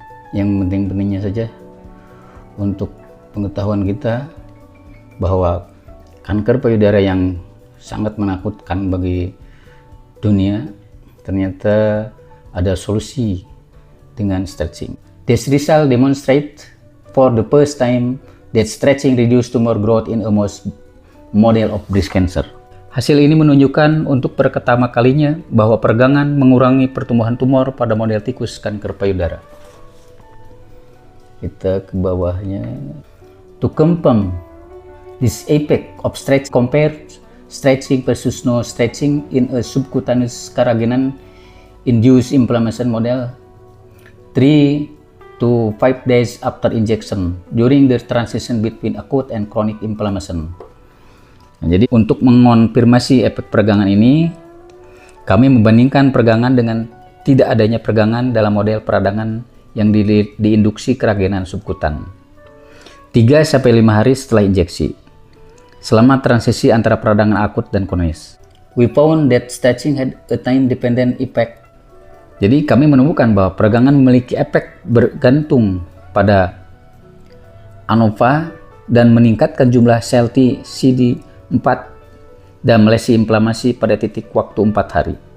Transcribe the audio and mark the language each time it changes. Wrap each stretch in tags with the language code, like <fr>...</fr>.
<id>Yang penting-pentingnya saja untuk pengetahuan kita bahwa kanker payudara yang sangat menakutkan bagi dunia ternyata ada solusi dengan stretching.</id> <en>This result demonstrate for the first time that stretching reduce tumor growth in a mouse model of breast cancer.</en> <id>Hasil ini menunjukkan untuk pertama kalinya bahwa peregangan mengurangi pertumbuhan tumor pada model tikus kanker payudara. Kita ke bawahnya.</id> <en>To confirm this effect of stretch compared stretching versus no stretching in a subcutaneous carrageenan induced inflammation model 3 to 5 days after injection during the transition between acute and chronic inflammation.</en> <id>Nah, jadi untuk mengonfirmasi efek peregangan ini, kami membandingkan peregangan dengan tidak adanya peregangan dalam model peradangan yang diinduksi keragenan subkutan 3-5 hari setelah injeksi selama transisi antara peradangan akut dan kronis.</id> <en>We found that stretching had a time-dependent effect.</en> <id>Jadi kami menemukan bahwa peregangan memiliki efek bergantung pada ANOVA dan meningkatkan jumlah sel T CD4 dan melesi inflamasi pada titik waktu 4 hari.</id>